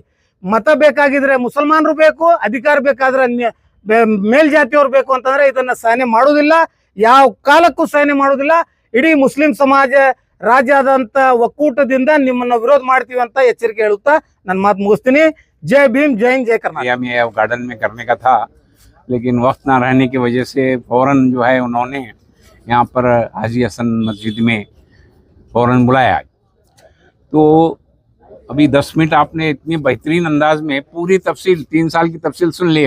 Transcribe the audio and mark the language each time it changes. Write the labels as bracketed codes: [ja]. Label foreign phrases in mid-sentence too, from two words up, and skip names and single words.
[kn] ಮತ ಬೇಕಾಗಿದ್ರೆ ಮುಸಲ್ಮಾನರು ಬೇಕು, ಅಧಿಕಾರ ಬೇಕಾದ್ರೆ ಮೇಲ್ಜಾತಿಯವ್ರು ಬೇಕು ಅಂತಂದ್ರೆ ಇದನ್ನ ಸಹನೆ ಮಾಡುವುದಿಲ್ಲ, ಯಾವ ಕಾಲಕ್ಕೂ ಸಹನೆ ಮಾಡುವುದಿಲ್ಲ. ಇಡೀ ಮುಸ್ಲಿಂ ಸಮಾಜ ರಾಜ್ಯಾದ್ಯಂತ ಒಕ್ಕೂಟದಿಂದ ನಿಮ್ಮನ್ನ ವಿರೋಧ ಮಾಡ್ತೀವಿ ಅಂತ ಎಚ್ಚರಿಕೆ ಹೇಳುತ್ತಾ ನನ್ನ ಮಾತು ಮುಗಿಸ್ತೀನಿ. [hi] जय भीम, जय हिंद, जय कर्नाटक। में गार्डन में करने का था, लेकिन वक्त ना रहने की वजह से फौरन जो है उन्होंने यहाँ पर हाजी हसन मस्जिद में फौरन बुलाया। तो अभी 10 मिनट आपने इतनी बेहतरीन अंदाज में पूरी तफसील 3 साल की तफसील सुन ली।